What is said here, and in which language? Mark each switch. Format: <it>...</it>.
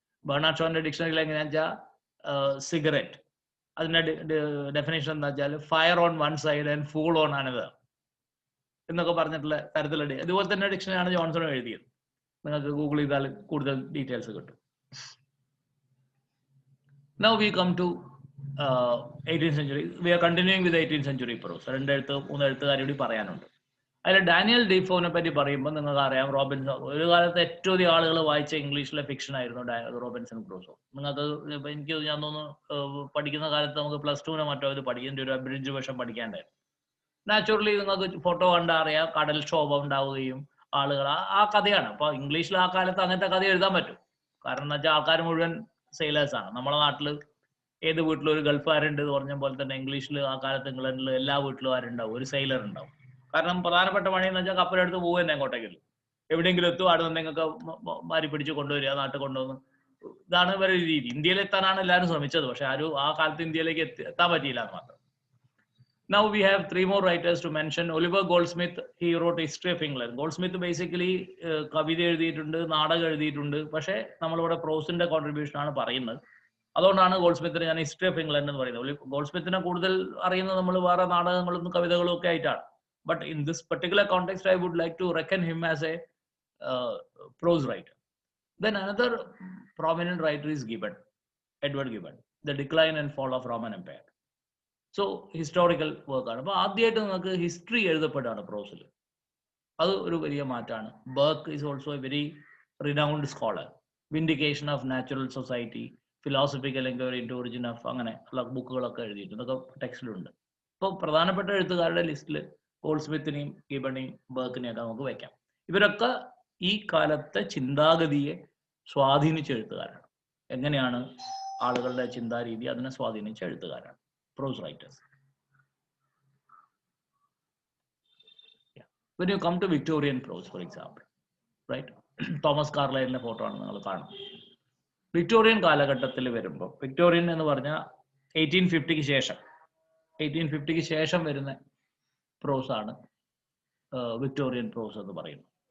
<ml>Bernard ഷോന്റെ ഡിക്ഷണറിയിൽ എങ്ങനെയാ വെച്ചാൽ cigarette, അതിന്റെ ഡെഫിനേഷൻ എന്താ വെച്ചാൽ</ml> <en>fire on one side and fool on another</en> <ml>എന്നൊക്കെ പറഞ്ഞിട്ടുള്ള തരത്തിലുള്ള ഇതുപോലെ തന്നെ ഡിക്ഷണറിയാണ് ജോൺസൺ എഴുതിയത്. നിങ്ങൾക്ക് ഗൂഗിൾ ചെയ്താൽ കൂടുതൽ ഡീറ്റെയിൽസ് കിട്ടും.</ml> <en>Now we come to 18th century. We are continuing with the 18th century prose.</en> <ml>2-3 എഴുത്തുകാരോട് പറയാനുണ്ട്. അതിൽ ഡാനിയൽ ഡീഫോനെ പറ്റി പറയുമ്പോൾ നിങ്ങൾക്ക് അറിയാം, റോബിൻസൺ ഒരു കാലത്ത് ഏറ്റവും അധികം ആളുകൾ വായിച്ച ഇംഗ്ലീഷിലെ ഫിക്ഷൻ ആയിരുന്നു റോബിൻസൺ ക്രൂസോ. നിങ്ങൾക്ക് എനിക്ക് ഞാൻ തോന്നുന്നു പഠിക്കുന്ന കാലത്ത് നമുക്ക് +2 മറ്റോ ഇത് പഠിക്കേണ്ട ഒരു അബ്രിഡ്ജ് വേർഷൻ പഠിക്കാണ്ടായിരുന്നു. നാച്ചുറലി നിങ്ങൾക്ക് ഫോട്ടോ കണ്ടാൽ അറിയാം, കടൽ ക്ഷോഭം ഉണ്ടാവുകയും ആളുകൾ ആ കഥയാണ്. അപ്പൊ ഇംഗ്ലീഷിൽ ആ കാലത്ത് അങ്ങനത്തെ കഥ എഴുതാൻ പറ്റും. കാരണം എന്ന് വെച്ചാൽ ആൾക്കാർ മുഴുവൻ സെയിലേഴ്സ് ആണ്. നമ്മുടെ നാട്ടിൽ ഏത് വീട്ടിലും ഒരു ഗൾഫുകാരുണ്ട് എന്ന് പറഞ്ഞ പോലെ തന്നെ ഇംഗ്ലീഷിൽ ആ കാലത്ത് ഇംഗ്ലണ്ടിൽ എല്ലാ വീട്ടിലും ആരുണ്ടാവും, ഒരു സെയിലർ ഉണ്ടാവും. കാരണം പ്രധാനപ്പെട്ട പണി എന്ന് വെച്ചാൽ കപ്പലെടുത്ത് പോകുക തന്നെ എങ്ങോട്ടെങ്കിലും, എവിടെയെങ്കിലും എത്തും, അവിടെ നിങ്ങൾക്ക് മാരി പിടിച്ച് കൊണ്ടുവരിക, നാട്ടിൽ കൊണ്ടുവന്ന്. ഇതാണ് ഇവരുടെ രീതി. ഇന്ത്യയിൽ എത്താനാണ് എല്ലാവരും ശ്രമിച്ചത്, പക്ഷെ ആരും ആ കാലത്ത് ഇന്ത്യയിലേക്ക് എത്താൻ പറ്റിയില്ല എന്ന് മാത്രം.</ml> <en>Now we have 3 more writers to mention. Oliver Goldsmith, he wrote History of England.</en> <ml>Goldsmith basically കവിത എഴുതിയിട്ടുണ്ട്, നാടകം എഴുതിയിട്ടുണ്ട്. പക്ഷേ നമ്മളിവിടെ പ്രോസിന്റെ കോൺട്രിബ്യൂഷൻ ആണ് പറയുന്നത്. അതുകൊണ്ടാണ് ഗോൾഡ്സ്മിത്തിന് ഞാൻ ഹിസ്റ്ററി ഓഫ് ഇംഗ്ലണ്ട് എന്ന് പറയുന്നത്. ഗോൾഡ്സ്മിത്തിനെ കൂടുതൽ അറിയുന്നത് നമ്മൾ വേറെ നാടകങ്ങളും കവിതകളും ഒക്കെ ആയിട്ടാണ്.</ml> <en>But in this particular context I would like to reckon him as a prose writer. Then another prominent writer is Gibbon, Edward Gibbon, The Decline and Fall of Roman Empire.</en> <ml>So historical വർക്കാണ്. അപ്പൊ ആദ്യമായിട്ട് നിങ്ങൾക്ക് history എഴുതപ്പെട്ടാണ് പ്രോസിൽ. അത് ഒരു വലിയ മാറ്റമാണ്.</ml> <en>Burke is also a very renowned scholar. Vindication of natural society,</en> <ml>philosophical enquiry into origin of അങ്ങനെ ഉള്ള ബുക്കുകളൊക്കെ എഴുതിയിട്ടുണ്ട്. അതൊക്കെ ടെക്സ്റ്റിലുണ്ട്. ഇപ്പോൾ പ്രധാനപ്പെട്ട എഴുത്തുകാരുടെ ലിസ്റ്റിൽ ഗോൾഡ്സ്മിത്തിനെയും ഗിബണിയും ബർക്കിനെയും ഒക്കെ നമുക്ക് വയ്ക്കാം. ഇവരൊക്കെ ഈ കാലത്തെ ചിന്താഗതിയെ സ്വാധീനിച്ച എഴുത്തുകാരാണ്. എങ്ങനെയാണ് ആളുകളുടെ ചിന്താരീതി അതിനെ സ്വാധീനിച്ച എഴുത്തുകാരാണ് prose writers.</ml> <en>Yeah. When you come to Victorian prose, for example, right?</en> <ml>Thomas കാർലൈലിന്റെ photo ആണ് നിങ്ങൾ കാണും. വിക്ടോറിയൻ കാലഘട്ടത്തിൽ വരുമ്പോൾ, വിക്ടോറിയൻ എന്ന് പറഞ്ഞാൽ 1850 ശേഷം വരുന്ന പ്രോസ് ആണ് വിക്ടോറിയൻ പ്രോസ് എന്ന് പറയുന്നത്.</ml>